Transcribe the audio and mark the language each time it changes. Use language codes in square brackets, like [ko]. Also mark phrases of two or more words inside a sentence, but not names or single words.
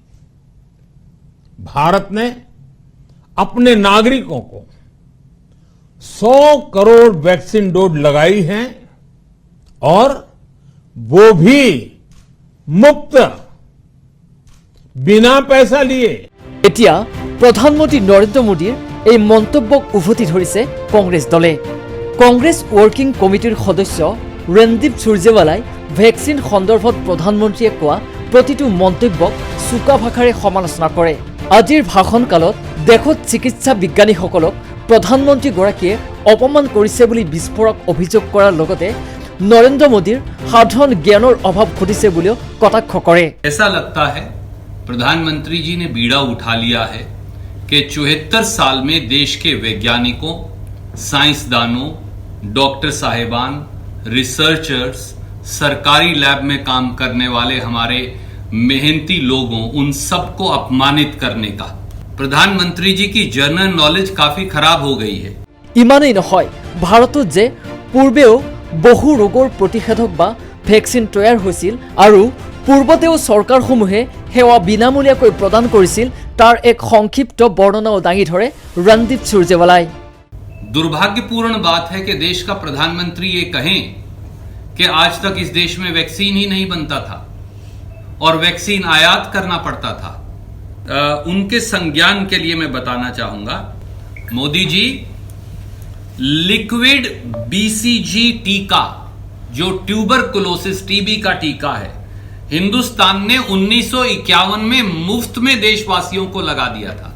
[hi] भारत ने अपने नागरिकों को 100 करोड़ वैक्सीन डोज लगाई हैं और वो भी मुफ्त, बिना पैसा लिए। [as] এতিয়া প্ৰধানমন্ত্ৰী নৰেন্দ্ৰ মোদীৰ এই মন্তব্যক উভতি ধৰিছে কংগ্ৰেছ দলে। কংগ্ৰেছ ৱৰ্কিং কমিটিৰ সদস্য ৰণদীপ সুৰজেৱালাই ভেকচিন সন্দৰ্ভত প্ৰধানমন্ত্ৰীয়ে কোৱা প্ৰতিটো মন্তব্যক চোকা ভাষাৰে সমালোচনা কৰে। আজিৰ ভাষণকালত দেশত চিকিৎসা বিজ্ঞানীসকলক প্ৰধানমন্ত্ৰীগৰাকীয়ে অপমান কৰিছে বুলি বিস্ফোৰক অভিযোগ কৰাৰ লগতে নৰেন্দ্ৰ মোদীৰ সাধাৰণ জ্ঞানৰ অভাৱ ঘটিছে বুলিও কটাক্ষ কৰে। [hi] ऐसा लगता है प्रधानमंत्री जी ने बीड़ा उठा लिया है कि 74 साल में देश के वैज्ञानिकों, साइंसदानों, डॉक्टर साहिबान, रिसर्चर्स, सरकारी लैब में काम करने वाले हमारे मेहनती लोगों, उन सबको अपमानित करने का। प्रधानमंत्री जी की [en] general knowledge [hi] काफी खराब हो गई है। [as] ইমানেই নহয়, ভাৰতত যে পূৰ্বেও বহু ৰোগৰ প্ৰতিষেধক বা ভেকচিন তৈয়াৰ হৈছিল আৰু পূৰ্বতেও চৰকাৰসমূহে সেৱা বিনামূলীয়াকৈ প্ৰদান কৰিছিল, তাৰ এক সংক্ষিপ্ত বৰ্ণনাও দাঙি ধৰে ৰণদীপ সুৰজেৱালাই। [hi] दुर्भाग्यपूर्ण बात है कि देश का प्रधानमंत्री ये कहें कि आज तक इस देश में वैक्सीन ही नहीं बनता था और वैक्सीन आयात करना पड़ता था। उनके संज्ञान के लिए मैं बताना चाहूंगा, मोदी जी, लिक्विड बीसीजी टीका जो ट्यूबरकुलोसिस टीबी का टीका है, हिंदुस्तान ने 1951 में मुफ्त में देशवासियों को लगा दिया था।